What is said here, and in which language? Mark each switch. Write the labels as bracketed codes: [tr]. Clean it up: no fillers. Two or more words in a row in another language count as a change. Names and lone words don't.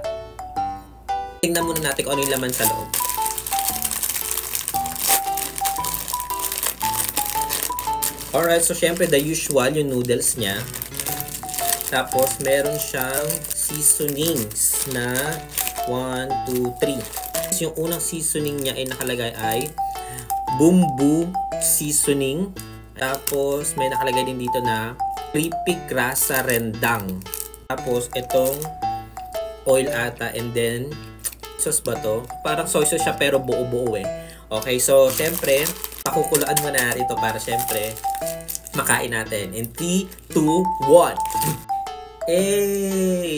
[tl] Tingnan muna natin kung ano yung laman sa loob. [en] Alright, so [tl] syempre [en] the usual, [tl] yung noodles niya. Tapos meron siyang seasonings na 1, 2, 3. Yung unang seasoning niya ay nakalagay ay bumbu seasoning. Tapos may nakalagay din dito na [id] kripik rasa rendang. [tl] Tapos itong oil ata, [en] and then sauce [tl] ba to? Parang [en] soy sauce [tl] siya pero buo-buo eh. [en] Okay, so [tl] syempre pakukulaan mo na ito para syempre makain natin. [en] In 3, 2, 1. Hey!